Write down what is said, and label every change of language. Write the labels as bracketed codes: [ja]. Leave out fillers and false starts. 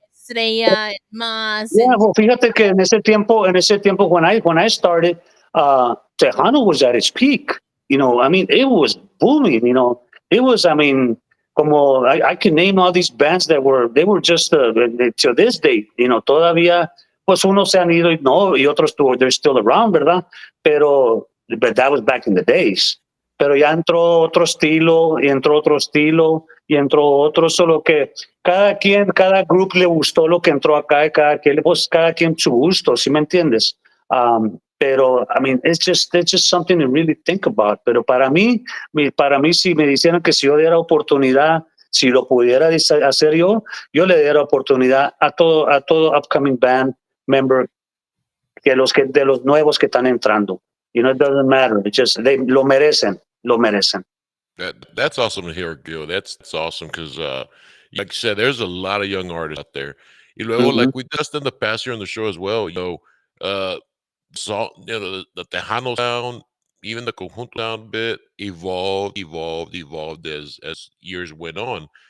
[en] Estrella, and Mas, Yeah, and well, [es] fíjate que en ese tiempo [en] when I started, Tejano was at its peak. I mean, it was booming. It was. I mean, como I can name all these bands they were just to this date. [es] Todavía, pues unos se han ido, no, y otros [en] they're still around, [es] ¿verdad? [en] But that was back in the days. [es] Pero ya entró otro estilo, y entró otro estilo, y entró otro, solo que cada grupo le gustó lo que entró acá y cada quien su gusto, ¿sí me entiendes? [en] Pero, I mean, it's just something to really think about. [es] Pero para mí, si me dijeran que si yo diera oportunidad, si lo pudiera hacer yo le diera oportunidad a todo [en] upcoming band member, [es] de los nuevos que están entrando. [en] It doesn't matter. It's just, [es] lo merecen, lo merecen. [en] That's awesome to hear, Gil. That's awesome because, like you said, there's a lot of young artists out there. [es] Y luego, Mhm, [en] like we discussed in the past year on the show as well, uh, the Tejano sound, even the conjunto sound bit evolved as years went on.